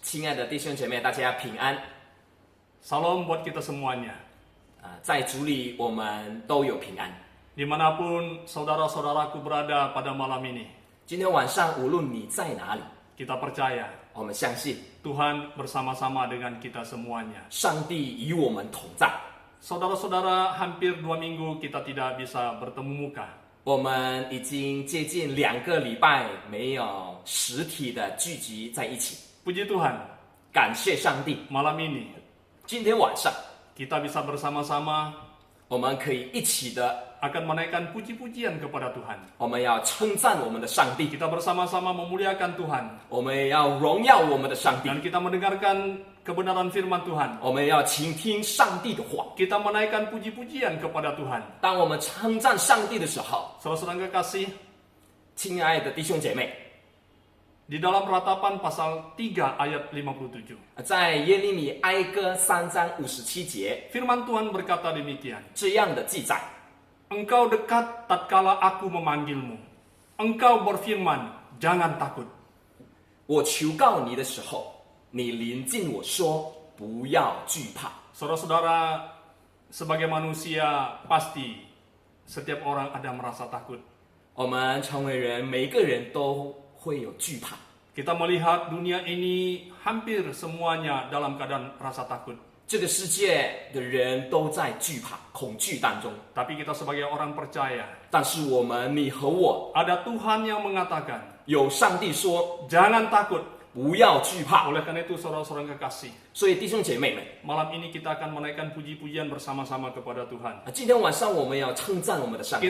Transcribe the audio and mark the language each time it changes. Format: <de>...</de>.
<zh>亲爱的弟兄姐妹，大家平安。</zh> <id>Salam buat kita semuanya.</id> <zh>在主里我们都有平安。</zh> <id>Dimanapun saudara-saudaraku berada pada malam ini,</id> <zh>今天晚上无论你在哪里，</zh> <id>kita percaya</id> <zh>我们相信</zh> <id>Tuhan bersama-sama dengan kita semuanya.</id> <zh>上帝与我们同在。</zh> <id>Saudara-saudara, hampir 2 minggu kita tidak bisa bertemu muka.</id> <zh>我们已经接近2个礼拜没有实体的聚集在一起，</zh> <id>Puji Tuhan,</id> <zh>感谢上帝。</zh> <id>malam ini</id> <zh>今天晚上</zh> <id>kita bisa bersama-sama</id> <zh>我们可以一起的，</zh> <id>akan menaikkan puji-pujian kepada Tuhan.</id> <zh>我们要称赞我们的上帝，</zh> <id>Kita bersama-sama memuliakan Tuhan.</id> <zh>我们要荣耀我们的上帝，</zh> <id>Dan kita mendengarkan kebenaran firman Tuhan.</id> <zh>我们要倾听上帝的话。</zh> <id>Kita menaikkan puji-pujian kepada Tuhan.</id> <zh>当我们称赞上帝的时候，</zh> <id>Saudara-saudara kekasih,</id> <zh>亲爱的弟兄姐妹，</zh> <id>di dalam Ratapan pasal 3 ayat 57.</id> <zh>在耶利米哀歌3章57节</zh> <id>Firman Tuhan berkata demikian.</id> <zh>这样的记载：</zh> <id>Engkau dekat tatkala aku memanggilmu. Engkau berfirman, jangan takut.</id> <zh>我求告你的时候，你临近我说，不要惧怕。</zh> <id>Saudara-saudara, sebagai manusia pasti setiap orang ada merasa takut.</id> <zh>我们成为人，每个人都会有惧怕。</zh> <id>Kita melihat dunia ini hampir semuanya dalam keadaan rasa takut.</id> <zh>这个世界的人都在惧怕、恐惧当中，</zh> <id>Tapi kita sebagai orang percaya,</id> <zh>但是我们，你和我，</zh> <id>ada Tuhan yang mengatakan,</id> <zh>有上帝说</zh> <id>jangan takut.</id> <zh>不要惧怕。</zh> <id>Oleh karena itu saudara-saudara kekasih,</id> <zh>所以弟兄姐妹们，</zh> <id>malam ini kita akan menaikkan puji-pujian bersama-sama kepada Tuhan.</id> <zh>今天晚上我们要称赞我们的上帝，</zh>